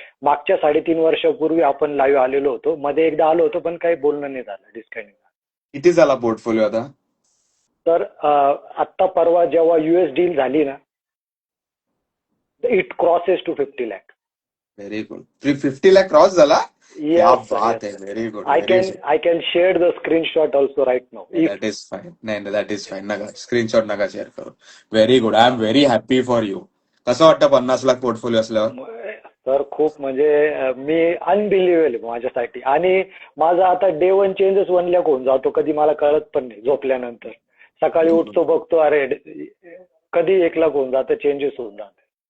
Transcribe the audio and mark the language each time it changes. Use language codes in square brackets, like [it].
[mr] मागच्या 3.5 वर्षापूर्वी आपण लाईव्ह आलेलो होतो. मध्ये एकदा आलो होतो, पण काही बोलणं नाही झालं, डिस्कनेक्ट. किती झाला पोर्टफोलिओ आता? तर आत्ता परवा जेव्हा US डील झाली ना, [en] It crosses to 50 lakh. Very good. [mr] 50 lakh cross झाला? [hi] क्या [en] Yes, sir, [hi] बात [mr] आहे. [en] sir. Very good. I can share the screenshot also right now. That is fine. [mr] नाही, [en] That is fine. [mr] नका स्क्रीनशॉट नका शेअर करू. [en] Very good. I am very happy for you. [mr] कसं वाटतं 50 लाख पोर्टफोलिओ असल्यावर? तर खूप म्हणजे मी अनबिलिव्हेबल माझ्यासाठी. आणि माझा आता डे 1 चेंजेस 1 lakh होऊन जातो. कधी मला कळत पण नाही. झोपल्यानंतर सकाळी उठतो, बघतो, अरे कधी 1 lakh होऊन जातं, चेंजेस होऊन जाते.